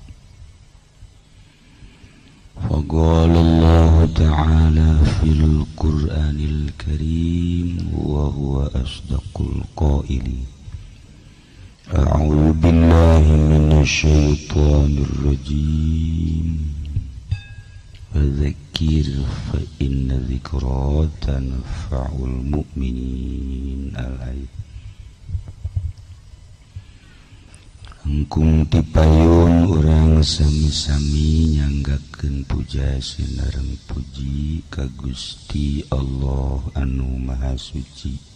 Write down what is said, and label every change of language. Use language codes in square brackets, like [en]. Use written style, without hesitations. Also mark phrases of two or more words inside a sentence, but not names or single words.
[ar] فقال الله تعالى في القرآن الكريم وهو أصدق القائلين. أعوذ بالله من الشيطان الرجيم. فذكر فإن الذكرى تنفع المؤمنين. الآية. [su] Angkung tipayun urang sami-sami nyanggakeun puja sinareng puji ka Gusti Allah anu Maha Suci.